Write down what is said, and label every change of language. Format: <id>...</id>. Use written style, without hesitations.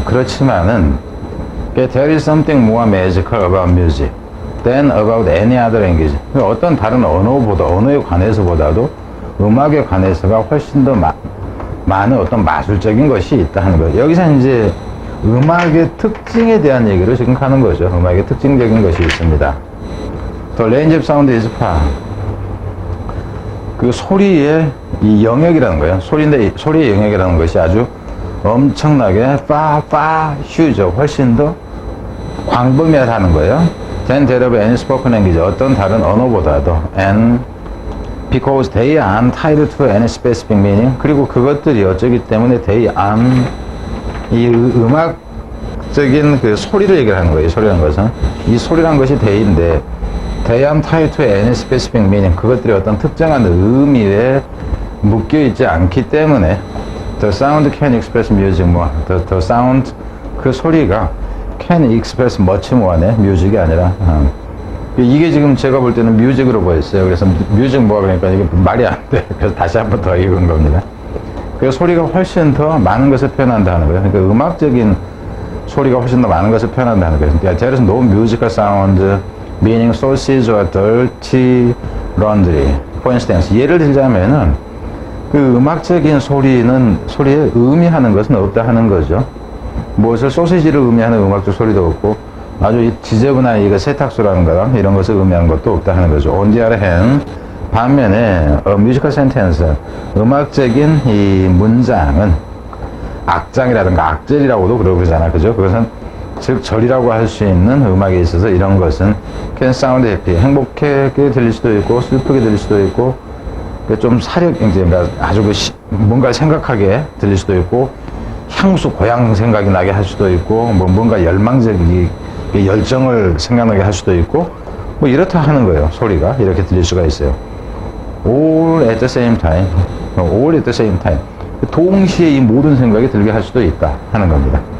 <ko>그렇지만은</ko> <en>there is something more magical about music than about any other language.</en> <ko>어떤 다른 언어에 관해서보다도 음악에 관해서가 훨씬 더 많은 어떤 마술적인 것이 있다 하는 거예요. 여기서 이제 음악의 특징에 대한 얘기를 지금 하는 거죠. 음악의 특징적인 것이 있습니다.</ko> <en>The range of sound is far.</en> <ko>그 소리의 이 영역이라는 거예요. 소리인데 소리의 영역이라는 것이 아주 엄청나게 휴죠. 훨씬 더 광범위하다는 거예요.</ko> <en>Than that of any spoken language.</en> <ko>어떤 다른 언어보다도.</ko> <en>And because they aren't tied to any specific meaning.</en> <ko>그리고 그것들이 어쩌기 때문에</ko> <en>they aren't</en> <ko>이 음악적인 그 소리를 얘기하는 거예요. 소리라는 것은. 이 소리라는 것이</ko> <en>they인데 they aren't tied to any specific meaning.</en> <ko>그것들이 어떤 특정한 의미에 묶여 있지 않기 때문에</ko> <en>the sound can express music more. The sound</en> <ko>그 소리가</ko> <en>can express much more네.</en> <ko>music이 아니라. 이게 지금 제가 볼 때는 뮤직으로 보였어요. 그래서 뮤직 뭐가 그러니까 이게 말이 안 돼. 그래서 다시 한 번 더 읽은 겁니다. 그 소리가 훨씬 더 많은 것을 표현한다는 거예요. 그러니까 음악적인 소리가 훨씬 더 많은 것을 표현한다는 거예요.</ko> <en>그러니까 there is no musical sound meaning sauces or dirty laundry. For instance,</en> <ko>예를 들자면은 그 음악적인 소리에 의미하는 것은 없다 하는 거죠. 무엇을 소시지를 의미하는 음악적 소리도 없고 아주 지저분한 이거 세탁소라는 거랑 이런 것을 의미하는 것도 없다 하는 거죠.</ko> <en>On the other hand,</en> <ko>반면에</ko> <en>musical sentence,</en> <ko>음악적인 이 문장은 악장이라든가 악절이라고도 그러잖아, 그죠? 그것은 즉 절이라고 할 수 있는 음악에 있어서 이런 것은</ko> <en>can sound happy,</en> <ko>행복하게 들릴 수도 있고 슬프게 들릴 수도 있고 좀 그러니까 아주 뭔가 생각하게 들릴 수도 있고 향수 고향 생각이 나게 할 수도 있고 뭔가 열망적인 열정을 생각나게 할 수도 있고 뭐 이렇다 하는 거예요. 소리가 이렇게 들릴 수가 있어요.</ko> <en>All at the same time, all at the same time.</en> <ko>동시에 이 모든 생각이 들게 할 수도 있다 하는 겁니다.</ko>